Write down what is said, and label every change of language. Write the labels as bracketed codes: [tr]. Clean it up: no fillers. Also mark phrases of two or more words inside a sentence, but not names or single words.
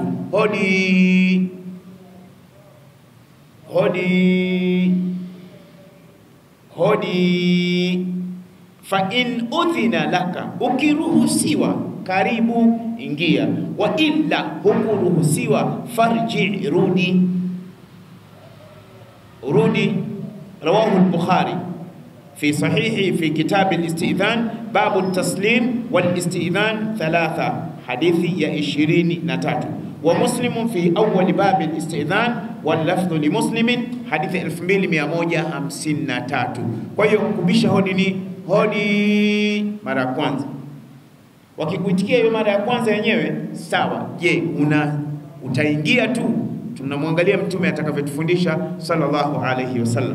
[sw] Hodi, hodi, hodi. [ar] فإن أذن لك, [sw] ukiruhusiwa karibu, ingia. [ar] وإلا, [sw] hukuruhusiwa, farji, rudi, rudi. [ar] رواه البخاري في صحيحه في كتاب الاستئذان باب التسليم والاستئذان 3, [sw] hadithi ya 23. [ar] ومسلم في أول باب الاستئذان واللفظ لمسلم, [sw] hadithi 2153. Kwa hiyo kubisha hodi ni hodi mara ya kwanza. Wakikuitikia hiyo mara ya kwanza yenyewe sawa. Je, utaingia tu? Tunamwangalia Mtume atakavyotufundisha [ar] صلى الله عليه وسلم.